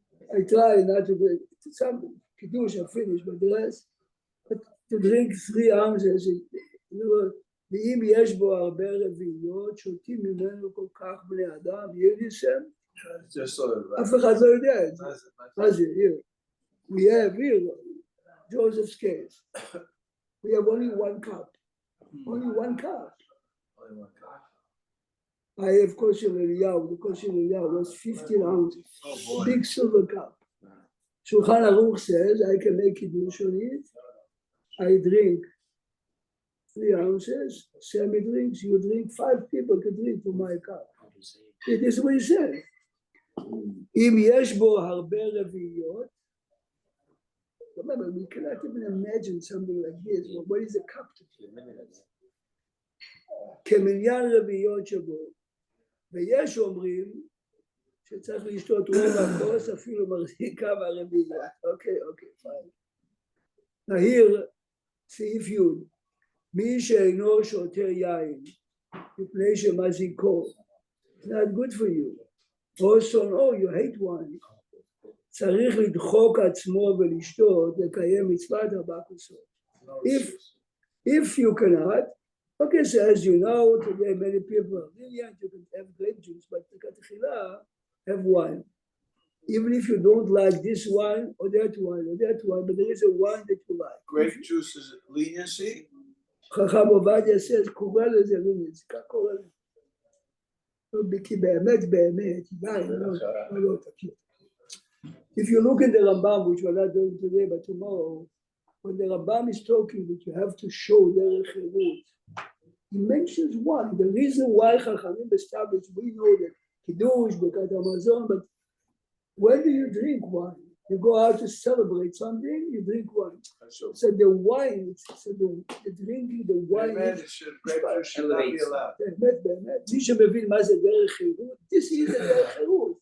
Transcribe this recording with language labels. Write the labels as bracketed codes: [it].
[en] I try not to drink some Kiddush, I finish, but the rest, but to drink 3 ounces, [he] ואם יש בו הרבה רביעיות, שותים ממנו כל כך בני אדם, יידישם, אף אחד לא יודע את זה. מה זה? [en] Here. We have here, Joseph's case. We have only 1 cup. Only 1 cup. I have kosher Eliyahu. The kosher Eliyahu was 15 ounces. Big silver cup. Shulchan Aruch says, I can make Kiddush on it. I drink 3 ounces. Sammy drinks, you drink, 5 people can drink from my cup. It is what he said. [he] אם יש בו הרבה רביעיות, [en] remember, we cannot even imagine something like this. Well, what is a cup to do? [he] כמניין רביעיות שבו, ויש אומרים שצריך לשתות רוב הכוס, אפילו מחזיק כמה רביעיות. [en] אוקיי, fine. [he] נהיר, סעיף י' מי שאינו שותה יין, מפני שמזיקו, [en] it's not good for you. Also, no, you hate wine. [he] צריך לדחוק עצמו ולשתות, לקיים מצוות 4 כוסות. [en] If you cannot, okay, so as you know, today many people are brilliant, you can have grape juice, but לכתחילה, have wine. Even if you don't like this wine or that wine, but there is a wine that you like. Grape juice is leniency? [he] חכם עובדיה says, קורא לזה leniency, כך קורא לזה. כי באמת, לא תכיר. [en] If you look at the Rambam, which we're not doing today, but tomorrow, when the Rambam is talking that you have to show derech cherut, he mentions wine. The reason why Chachamim established, we know that Kiddush, Birkat Hamazon, but when do you drink wine? You go out to celebrate something, you drink wine. So the wine, so the drinking, the wine. Grapefruit should not be allowed. [he] מי שמבין מה זה דרך חירות, [en] this is the [he] דרך חירות.